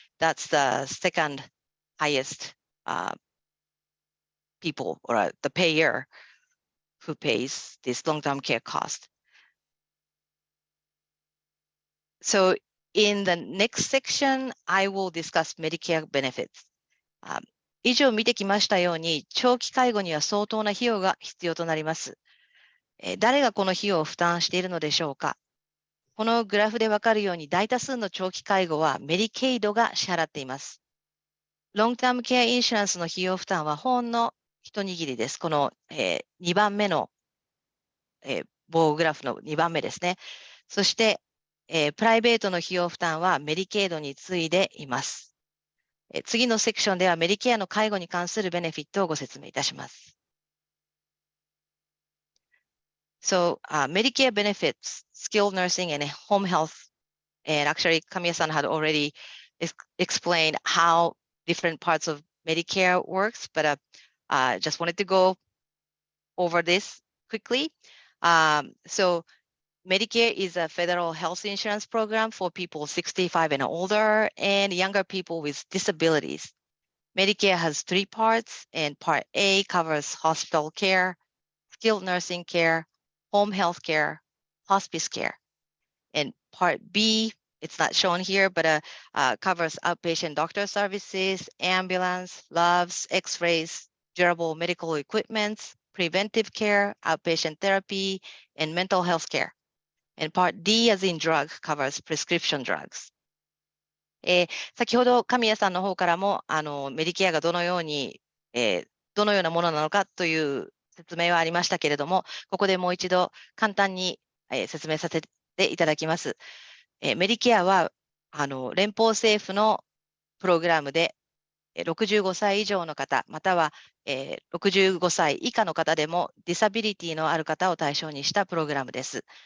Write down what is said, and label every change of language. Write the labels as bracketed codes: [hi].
[en] That's the second highest people or the payer who pays this long-term care cost. So in the next section, I will discuss Medicare benefits. [ja] 以上見てきましたように、長期介護には相当な費用が必要となります。誰がこの費用を負担しているのでしょうか。このグラフでわかるように、大多数の長期介護はメディケイドが支払っています。ロングタームケアインシュランスの費用負担はほんの一握りです。この、2番目の、棒グラフの2番目ですね。そして、プライベートの費用負担はメディケイドに次いでいます。次のセクションではメディケアの介護に関するベネフィットをご説明いたします。 [en] So, Medicare benefits, skilled nursing and home health. And actually, Kamiya-san had already explained how different parts of Medicare works, but just wanted to go over this quickly. So, Medicare is a federal health insurance program for people 65 and older and younger people with disabilities. Medicare has 3 parts, and Part A covers hospital care, skilled nursing care, home health care, hospice care. And Part B, it's not shown here, but covers outpatient doctor services, ambulance, labs, x-rays, durable medical equipment, preventive care, outpatient therapy, and mental health care. And Part D, as in drug, covers prescription drugs. [ja] 先ほど神谷さんの方からもメディケアがどのようなものなのかという説明はありましたけれども、ここでもう一度簡単に、説明させていただきます。メディケアは連邦政府のプログラムで65歳以上の方、または、65歳以下の方でもディサビリティのある方を対象にしたプログラムです。